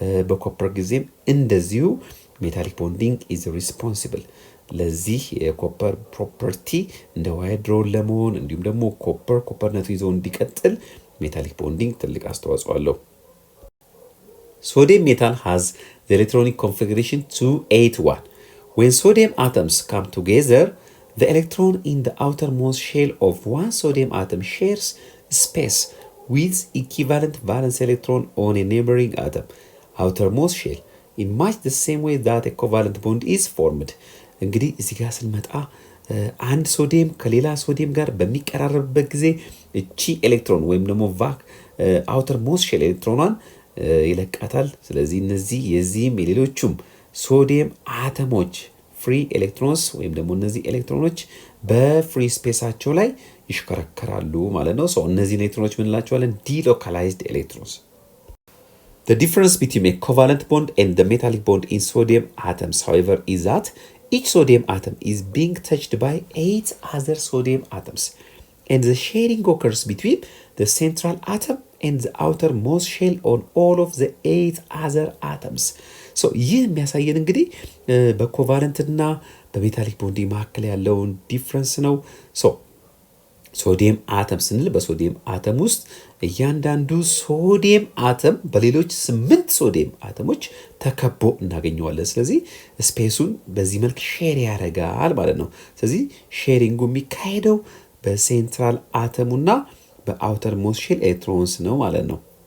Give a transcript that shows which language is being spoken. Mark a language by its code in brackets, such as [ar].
[am] በኮፐር ጊዜም እንደዚሁ [en] ሜታሊክ ቦንዲንግ ኢዝ ሪስፖንሲብል [am] ለዚህ የኮፐር ፕሮፐርቲ እንደ ዋይድሮን ለመሆን እንዲሁም ደግሞ ኮፐርነቱ ይዞ እንዲቀጥል ሜታሊክ ቦንዲንግ ትልቅ አስተዋጽኦ አለው። [en] Sodium metal has the electronic configuration 281. When sodium atoms come together, the electron in the outermost shell of one sodium atom shares space with equivalent valence electron on a neighboring atom outermost shell in much the same way that a covalent bond is formed. [am] እንግዲህ እዚህ ጋር ስንመጣ አንድ ሶዲየም ከሌላ ሶዲየም ጋር በሚቀራረብበት ጊዜ እቺ ኤሌክትሮን ወይም ደግሞ outermost shell ኤሌክትሮኗን ይለቃታል። ስለዚህ እነዚህ የዚህም የሌሎቹም ሶዲየም አተሞች ፍሪ ኤሌክትሮንስ ወይም ደግሞ እነዚህ ኤሌክትሮኖች በፍሪ ስፔሳቸው ላይ ይሽከረከራሉ ማለት ነው። እነዚህ ኤሌክትሮኖች ምን እንላቸዋለን? [en] ዲሎካላይዝድ ኤሌክትሮንስ። The difference between a covalent bond and the metallic bond in sodium atoms, however, is that each sodium atom is being touched by 8 other sodium atoms, and the sharing occurs between the central atom and the outermost shell on all of the 8 other atoms. [am] ይህ የሚያሳየን እንግዲህ በኮቫለንትና በሜታሊክ ቦንዲንግ መካከል ያለውን ዲፍረንስ ነው። ሶዲየም አተም ስንል በሶዲየም አተም ውስጥ እያንዳንዱ ሶዲየም አተም በሌሎች 8 ሶዲየም አተሞች ተከቦ እናገኘዋለን። ስለዚህ ስፔሱን በዚህ መልክ ሼር ያደርጋል ማለት ነው። ስለዚህ ሼሪንጉ የሚካሄደው በሴንትራል አተሙና በአውተርሞስት ሼል ኤሌክትሮንስ ነው ማለት ነው።